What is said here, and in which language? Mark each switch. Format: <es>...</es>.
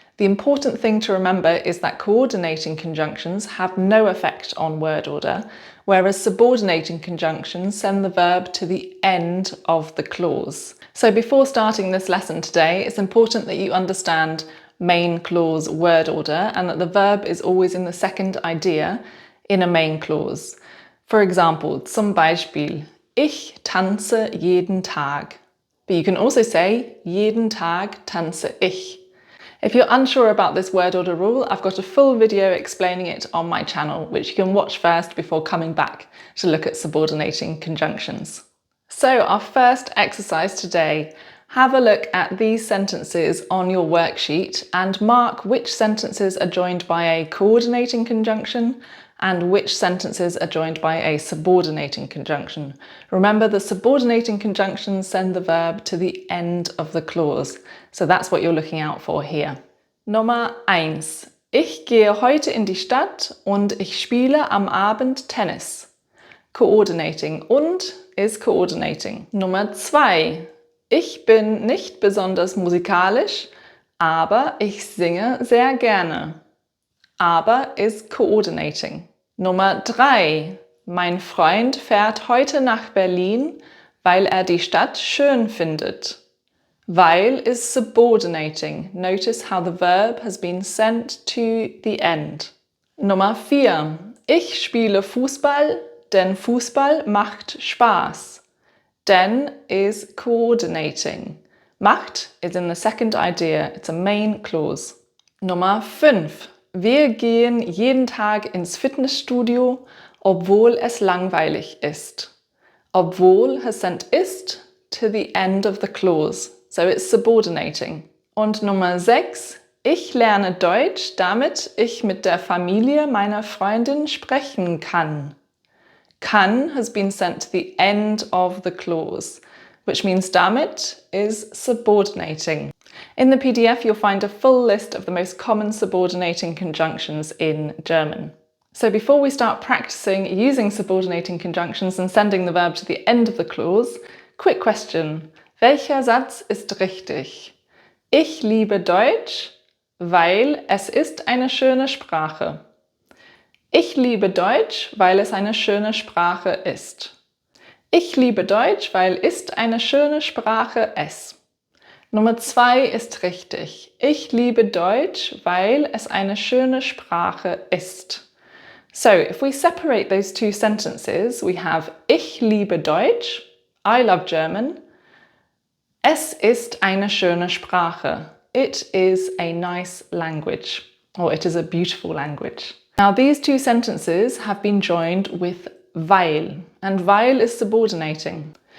<en>The important thing to remember is that coordinating conjunctions have no effect on word order, whereas subordinating conjunctions send the verb to the end of the clause. So before starting this lesson today, it's important that you understand main clause word order and that the verb is always in the second idea in a main clause. For example,</en> <de>zum Beispiel, ich tanze jeden Tag.</de> <en>But you can also say,</en> <de>jeden Tag tanze ich.</de> <en>If you're unsure about this word order rule, I've got a full video explaining it on my channel, which you can watch first before coming back to look at subordinating conjunctions. So our first exercise today, have a look at these sentences on your worksheet and mark which sentences are joined by a coordinating conjunction and which sentences are joined by a subordinating conjunction. Remember, the subordinating conjunctions send the verb to the end of the clause, so that's what you're looking out for here.</en> <de>Nummer 1. Ich gehe heute in die Stadt und ich spiele am Abend Tennis.</de> <en>Coordinating und is coordinating.</en> <de>Nummer 2. Ich bin nicht besonders musikalisch, aber ich singe sehr gerne.</de> <en>Aber is coordinating.</en> <de>Nummer 3. Mein Freund fährt heute nach Berlin, weil er die Stadt schön findet.</de> <en>Weil is subordinating. Notice how the verb has been sent to the end.</en> <de>Nummer 4. Ich spiele Fußball, denn Fußball macht Spaß.</de> <en>Denn is coordinating. Macht is in the second idea. It's a main clause.</en> <de>Nummer 5. Wir gehen jeden Tag ins Fitnessstudio, obwohl es langweilig ist.</de> <en>Obwohl has sent ist to the end of the clause, so it's subordinating.</en> <de>Und Nummer 6. Ich lerne Deutsch, damit ich mit der Familie meiner Freundin sprechen kann.</de> <en>Kann has been sent to the end of the clause, which means damit is subordinating. In the PDF, you'll find a full list of the most common subordinating conjunctions in German. So before we start practicing using subordinating conjunctions and sending the verb to the end of the clause, quick question.</en> <de>Welcher Satz ist richtig? Ich liebe Deutsch, weil es ist eine schöne Sprache. Ich liebe Deutsch, weil es eine schöne Sprache ist. Ich liebe Deutsch, weil ist eine schöne Sprache es. Nummer 2 ist richtig. Ich liebe Deutsch, weil es eine schöne Sprache ist.</de> <en>So, if we separate those two sentences, we have</en> <de>Ich liebe Deutsch,</de> <en>I love German.</en> <de>Es ist eine schöne Sprache.</de> <en>It is a nice language, or it is a beautiful language. Now, these two sentences have been joined with weil, and weil is subordinating.</en>